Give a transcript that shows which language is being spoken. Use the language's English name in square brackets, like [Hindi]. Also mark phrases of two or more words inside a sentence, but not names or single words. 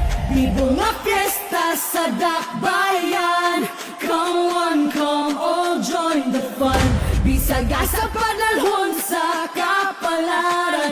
[Cebuano] Bibo nga fiesta sa dakbayan. [English] Come one, come all, join the fun. [Cebuano] Bisaga sa panalhon sa kapalaran.